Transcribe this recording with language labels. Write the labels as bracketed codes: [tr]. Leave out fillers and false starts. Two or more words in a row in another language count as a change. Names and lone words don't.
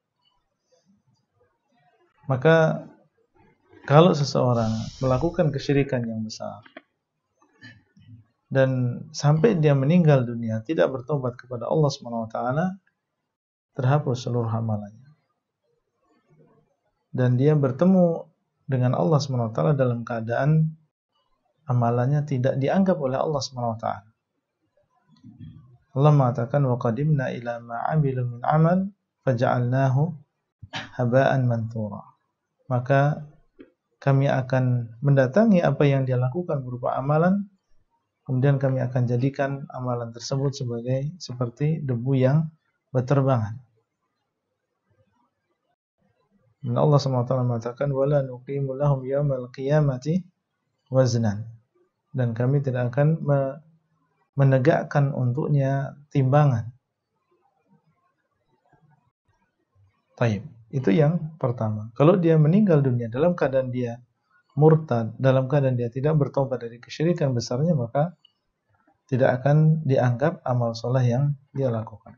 [id] Maka kalau seseorang melakukan kesyirikan yang besar dan sampai dia meninggal dunia tidak bertobat kepada Allah SWT, terhapus seluruh amalannya. Dan dia bertemu dengan Allah SWT dalam keadaan amalannya tidak dianggap oleh Allah SWT. Allah mengatakan [ar] وقدمنا إلى ما عملوا من عمل فجعلناه هباء منثورا. [id] Maka kami akan mendatangi apa yang dia lakukan berupa amalan, kemudian kami akan jadikan amalan tersebut seperti debu yang berterbangan. Dan Allah SWT mengatakan [ar] ولا نقيم لهم يوم القيامة وزنا. [id] Dan kami tidak akan menegakkan untuknya timbangan. Taib. Itu yang pertama. Kalau dia meninggal dunia dalam keadaan dia murtad, dalam keadaan dia tidak bertobat dari kesyirikan besarnya, maka tidak akan dianggap amal soleh yang dia lakukan.